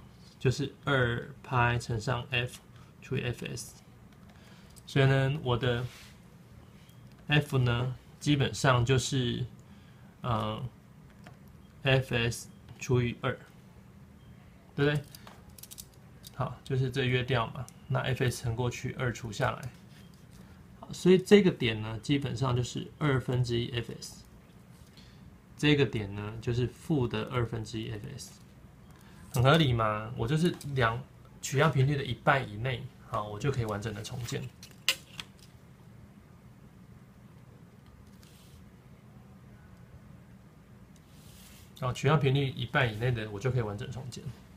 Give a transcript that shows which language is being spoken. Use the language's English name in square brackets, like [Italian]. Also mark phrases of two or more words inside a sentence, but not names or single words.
[Chinese] 就是2拍乘上 f 除以 fs， 所以呢，我的 f 呢，基本上就是fs 除以2，對不对？好，就是這約掉嘛，那 fs 乘過去，2除下來，好，所以這個點呢，基本上就是1/2 fs， 這個點呢，就是負的1/2 fs。很合理嘛？我就是取樣頻率的1半以內，好，我就可以完整的重建。好，取樣頻率1半以內的，我就可以完整重建。